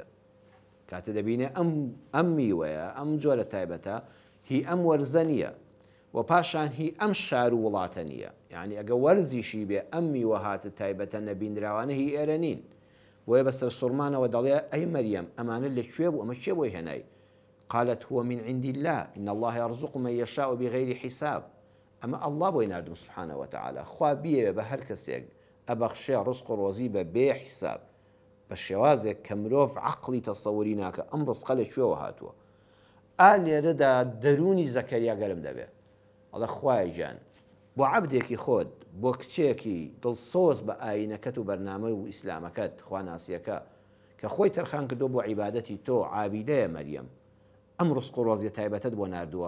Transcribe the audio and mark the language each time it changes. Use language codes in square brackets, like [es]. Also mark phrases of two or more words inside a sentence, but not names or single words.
[ckb] کاتە دەبینێ ئەم میوەیە ئەم جۆرە تایبەتە هی ئەم وەرزە نییە و پاشان هی ئەم شار و وڵاتە نییە. یعنی ئەگە وەرزیشی بێ ئەم میوە هاتە تایبەتە نەبینراوانە هی ئێرە نین. بۆیە بەسەر سوڕمانەوە دەڵێ ئەی مەریەم ئەمانە لەکوێ بوو؟ ئەمە چێ بۆی هێنای؟ [ar] قالت هو من عند الله إن الله يرزق من يشاء بغير حساب. [ckb] ئەمە ئەڵڵا بۆی ناردم [ar] سبحانه وتعالى [ckb] خوا بیەوێ بە هەر کەسێک ئەبەخشێ ڕزق و ڕۆزی بە بێ حیساب بە شێوازێک کە مرۆڤ عەقڵی تەسەووری ناکە ئەم ڕزقە لەکوێوە هاتووە. لێرەدا دەرونی زەکەریا گەرم دەبێ. ئەڵێ خوای گیان بۆ عەبدێکی خۆت بۆ کچێکی دڵسۆز بە ئایینەکەت و بەرنامە و ئیسلامەکەت خواناسیەکە کە خۆی تەرخان کردو بۆ عیبادەتی تۆ عابیدەیە مەریەم ئەم ڕزق و ڕۆزیە تایبەتت بۆ ناردووە.